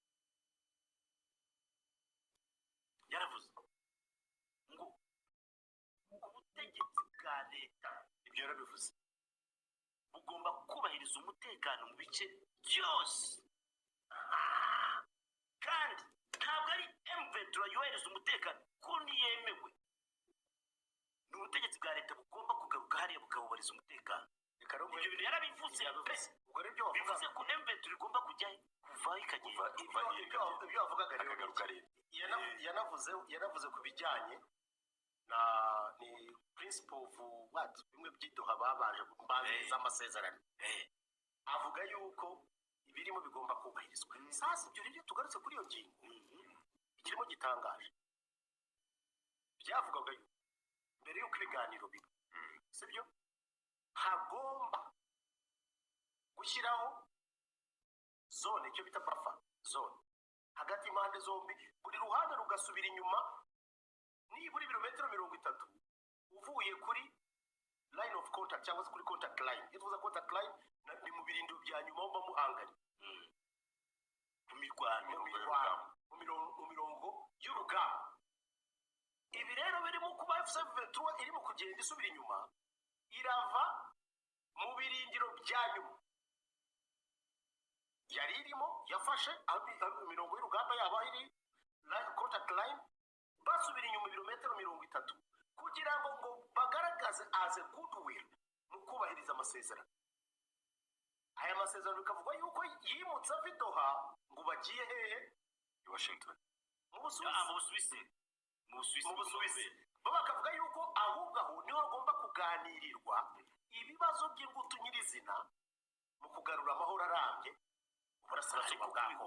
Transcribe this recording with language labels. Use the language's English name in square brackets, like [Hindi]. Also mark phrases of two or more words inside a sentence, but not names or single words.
[Kinyarwanda] ngo ubutegetsi bwa leta ibyo yarabivuze bugomba kubahiriza umutekano mu bice byose kandi ntabwo ari M23 yohereza umutekano ko niyemewe ni ubutegetsi bwa leta bugomba kugaruka hariya bukabubariza umutekano ibyo bintu yarabivuze bivuze ko M23 igomba kujya kuva ikagenda ibyo wavugaga rero yanavuze ku bijyanye [English] principle of what [Kinyarwanda] bimwe by'idoha babaje kubanziriza amasezerano avuga yuko ibirimo bigomba kubahirizwa. Sasa ibyo rero tugarutse kuri iyo ngingo ikirimo gitangaje byavugaga yuko mbere y'uko ibiganiro biba sibyo hagomba gushyiraho zone icyo bita [English] buffer zone [Kinyarwanda] hagati y'impande zombi buri ruhande rugasubira inyuma nibura ibirometero 30 uvuye kuri [English] line of contact [Kinyarwanda] cyangwa se kuri [English] contact line. [Kinyarwanda] Tuvuze [English] contact line [Kinyarwanda] ni mu birindiro bya nyuma mba muhanganye mu mirongo y'urugamba. Ibi rero birimo kuba F7 irimo kugenda isubira inyuma irava mu birindiro bya nyuma yari irimo yafashe imirongo y'urugamba yaba iri [English] contact line [Kinyarwanda] basubira inyuma ibirometero 30 kugira ngo bagaragaze [English] as a goodwill [Kinyarwanda] mu kubahiriza amasezerano. Aya masezerano bikavugwa yuko yimutse Doha ngo bagiye hehe i Washington mu Busuwisi bo bakavuga yuko ahubwo aho niho hagomba kuganirirwa ibibazo by'ingutu nyirizina mu kugarura amahoro arambye uburasirazuba bwako.